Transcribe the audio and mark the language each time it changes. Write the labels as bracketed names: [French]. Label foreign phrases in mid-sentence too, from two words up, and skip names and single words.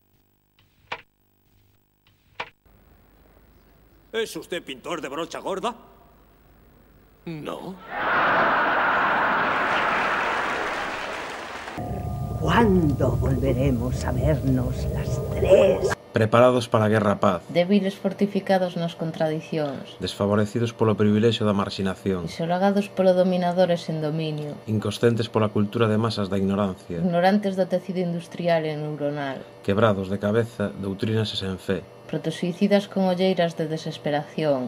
[Spanish] ¿Es usted pintor de brocha gorda? No. ¿Cuándo volveremos a vernos las tres? [Galician] Preparados para a guerra-paz, débiles fortificados nas contradicións, desfavorecidos polo privilexio da marxinación, isolagados polo dominador e sen dominio, inconscientes pola cultura de masas da ignorancia, ignorantes do tecido industrial e neuronal, quebrados de cabeza, doutrinas e sen fe, protosuicidas con olleiras de desesperación,